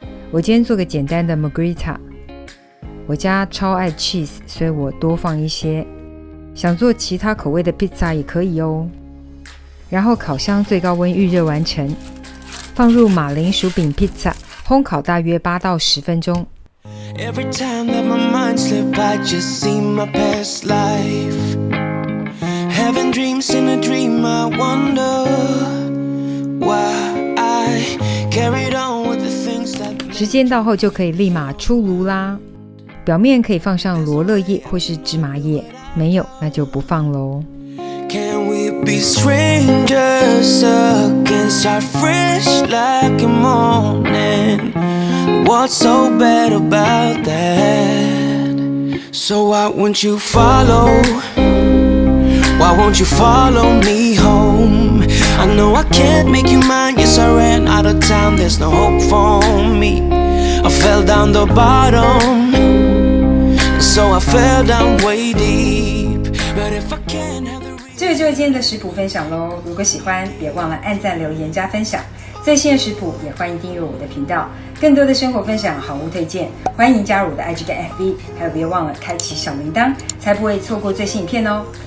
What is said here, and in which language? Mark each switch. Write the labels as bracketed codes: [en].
[zh] 我今天做个简单的 margherita，我家超爱 cheese， 所以我多放一些。想做其他口味的 pizza 也可以哦。然后烤箱最高温预热完成，放入马铃薯饼 pizza， 烘烤大约8到10分钟。 [en] Every time that my mind slip, I just see my past life. Having dreams in a dream, I wonder why I carried on with the things that... 时间到后就可以立马出炉啦。表面可以放上罗勒叶或是芝麻叶，没有那就不放咯。 Can we be strangers again, start fresh like a morning? What's so bad about that? So why won't you follow? Why won't you follow me home? I know I can't make you mine. Yes, I ran out of town. There's no hope for me. I fell down the bottom.So I fell down way deep. But if I can't have the... [zh] 这个就是今天的食谱分享咯。如果喜欢，别忘了按赞、留言、加分享。最新的食谱也欢迎订阅我的频道。更多的生活分享、好物推荐，欢迎加入我的 IG 跟 FB。还有别忘了开启小铃铛，才不会错过最新影片哦。